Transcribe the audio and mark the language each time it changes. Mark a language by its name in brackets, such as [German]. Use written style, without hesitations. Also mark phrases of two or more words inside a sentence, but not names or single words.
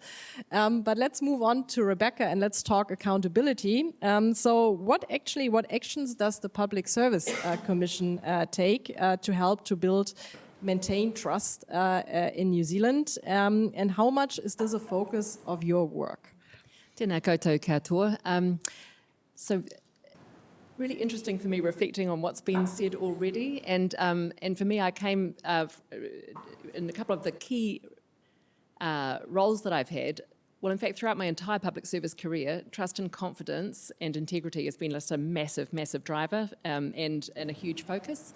[English] But let's move on to Rebecca and let's talk accountability. So what actions does the Public Service Commission take to help to maintain trust in New Zealand? And how much is this a focus of your work? [Māori] Tēnā koutou katoa. [English] So really interesting for me reflecting on what's been said already, and for me I came in a couple of the key roles that I've had. Well, in fact, throughout my entire public service career, trust and confidence and integrity has been just a massive, massive driver and a huge focus.